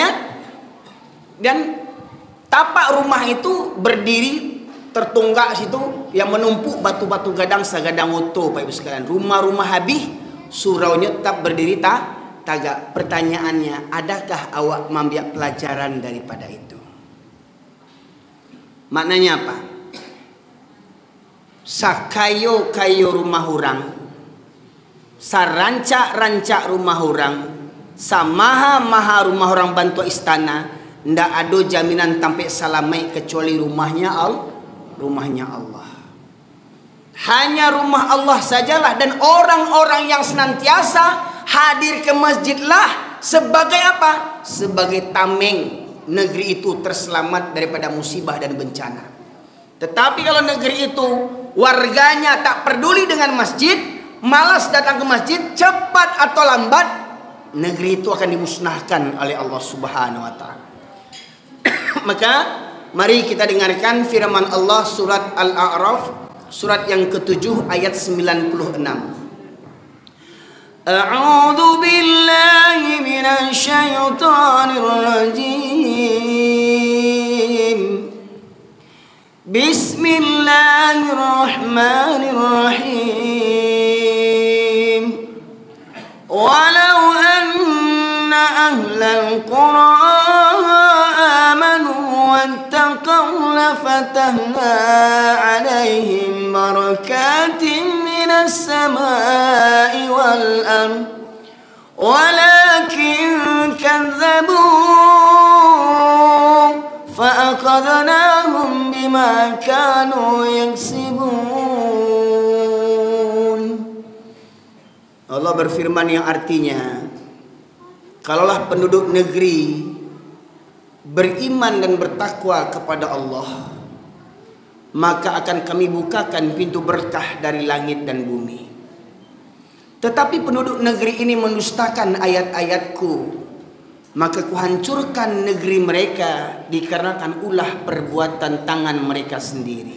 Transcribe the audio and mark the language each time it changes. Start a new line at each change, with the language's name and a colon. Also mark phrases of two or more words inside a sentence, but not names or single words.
Indonesian: Dan tapak rumah itu berdiri tertunggak situ yang menumpuk batu-batu gadang segadang utuh Pak Ibu sekalian. Rumah-rumah habis, suraunya tetap berdiri tagak. Pertanyaannya, adakah awak mengambil pelajaran daripada itu? Maknanya apa?
Minangkabau: Sakayo-kayo rumah orang, sarancak-rancak rumah orang, samaha-maha rumah orang bantu istana, ndak ada jaminan sampai salamai kecuali rumahnya Allah.
Indonesian: Hanya rumah Allah sajalah, dan orang-orang yang senantiasa hadir ke masjidlah sebagai apa? Sebagai tameng negeri itu terselamat daripada musibah dan bencana. Tetapi kalau negeri itu warganya tak peduli dengan masjid, malas datang ke masjid, cepat atau lambat negeri itu akan dimusnahkan oleh
Arabic: الله سبحانه وتعالى.
Indonesian: Maka mari kita dengarkan firman Allah surat Al-A'raf, surat yang ke-7 ayat 96.
Arabic: أعوذ بالله من الشيطان الرجيم. بسم الله الرحمن الرحيم. ولو أن أهل القرى آمنوا واتقوا لفتحنا عليهم بركات من السماء والأرض ولكن كذبوا فأخذناهم بما كانوا يكسبون.
Indonesian: Allah berfirman yang artinya, kalaulah penduduk negeri beriman dan bertakwa kepada Allah, maka akan kami bukakan pintu berkah dari langit dan bumi. Tetapi penduduk negeri ini mendustakan ayat-ayatku, maka kuhancurkan negeri mereka dikarenakan ulah perbuatan tangan mereka sendiri.